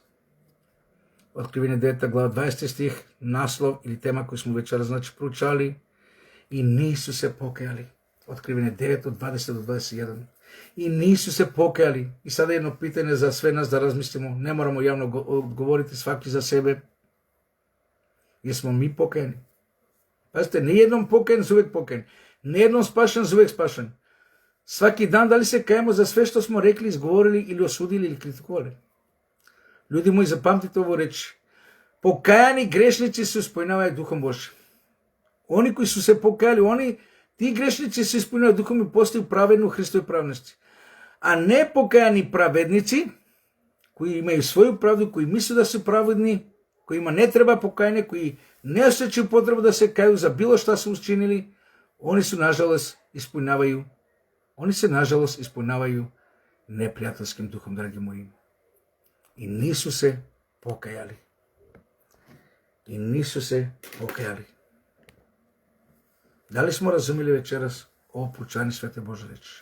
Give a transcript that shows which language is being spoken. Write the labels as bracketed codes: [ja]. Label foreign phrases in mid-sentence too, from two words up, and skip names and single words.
[sr] Откривение 9 глава 20 стих, наслов или тема кој смо вечерас значи проучали и нису се покајали. Откривение 9 од 20 до 21. И нису се покајали. И сада едно питање за све нас да размислимо. Не морамо јавно одговорити сваки за себе. Jesmo mi pokajeni? Pazite, nijednom pokajen za uvek pokajen. Nijednom spašen za uvek spašen. Svaki dan da li se kajemo za sve što smo rekli, izgovorili ili osudili ili kritikovali? Ljudi moji, zapamtite ovo reći. Pokajani grešnici se ispunjavaju Duhom Božim. Oni koji su se pokajali, ti grešnici se ispunjavaju Duhom i postaju pravedni u Hristovoj pravnosti. A nepokajani pravednici, koji imaju svoju pravdu, koji misle da su pravedni, којима не треба покајање, [mk] кои не осеќају потребу да се кају за било што се учинили, они се нажалост исполнявају непријателским духом, драги мои. [sr] И нису се покајали. Дали смо разумели вечерас ово проучање Свете Божја реч?